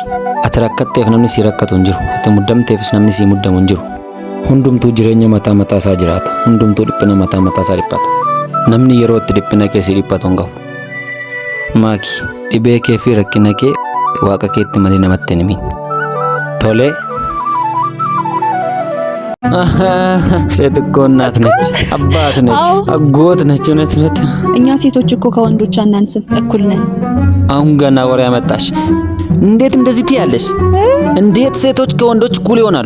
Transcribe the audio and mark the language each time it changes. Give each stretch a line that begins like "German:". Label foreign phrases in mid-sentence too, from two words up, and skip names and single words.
Oromo: Ati rakkatteef namni si rakkatu hin jiru. Ati muddamteefis namni si muddamu hin jiru. Hundumtuu jireenya mataa isaa jiraata. Hundumtuu dhiphina mataa isaa dhiphata. Namni yeroo itti dhiphina kee si dhiphatu hin qabu. Maaki, dhibee kee fi rakkina kee waaqa keetti malee namatti hin himin. Tolee.
Amharic: ሴት እኮ እናት ነች፣ አባት ነች፣ አጎት ነች። እውነት እኛ ሴቶች እኮ ከወንዶች አናንስም፣ እኩል ነን። አሁን ገና ወሬ ያመጣሽ። እንዴት እንደዚህ ትያለሽ? እንዴት ሴቶች ከወንዶች እኩል ይሆናሉ?